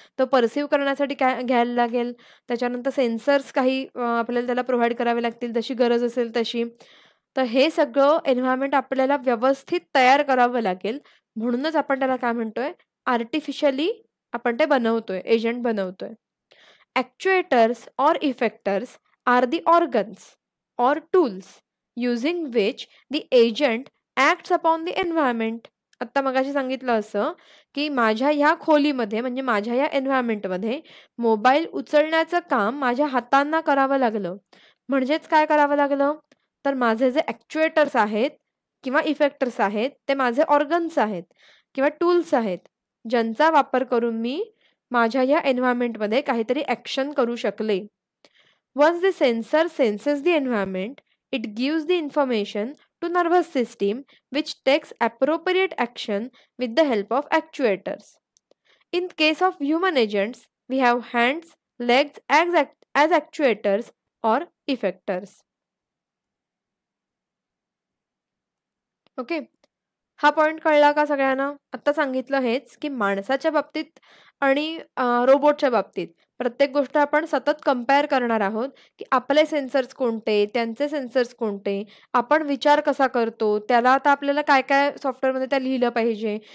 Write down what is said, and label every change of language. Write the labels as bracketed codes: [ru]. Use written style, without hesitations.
[mr] तो पर्सीव्ह करण्यासाठी काय घ्यायला लागेल. त्याच्यानंतर सेन्सर्स काही आपल्याला त्याला प्रोव्हाईड करावे लागतील जशी गरज असेल तशी. तर हे सगळं एन्व्हायर्नमेंट आपल्याला व्यवस्थित तयार करावं लागेल. म्हणूनच आपण त्याला काय म्हणतोय, आर्टिफिशियली आपण ते बनवतोय, एजंट बनवतोय. [en] Actuators or effectors are the organs or tools using which the agent acts upon the environment. [mr] आत्ता मगाशी सांगितलं असं, की माझ्या ह्या खोलीमध्ये म्हणजे माझ्या या एन्व्हायर्नमेंटमध्ये मोबाईल उचलण्याचं काम माझ्या हातांना करावं लागलं. म्हणजेच काय करावं लागलं? तर माझे जे ॲक्च्युएटर्स आहेत किंवा इफेक्टर्स आहेत, ते माझे ऑर्गन्स आहेत किंवा टूल्स आहेत, ज्यांचा वापर करून मी माझ्या या एन्व्हायर्नमेंटमध्ये काहीतरी ॲक्शन करू शकले. [en] Once the sensor senses the environment, it gives the information to nervous system which takes appropriate action with the help of actuators. In case of human agents, we have hands, legs as actuators or effectors. Okay. [mr] हा point कळला का सगळ्यांना? आत्ता सांगितलं हेच, की माणसाच्या बाबतीत आणि रोबोटच्या बाबतीत प्रत्येक गोष्ट आपण सतत कंपेअर करणार आहोत, की आपले सेन्सर्स कोणते, त्यांचे सेन्सर्स कोणते, आपण विचार कसा करतो, त्याला आता आपल्याला काय-काय सॉफ्टवेअरमध्ये त्या लिहिलं पाहिजे,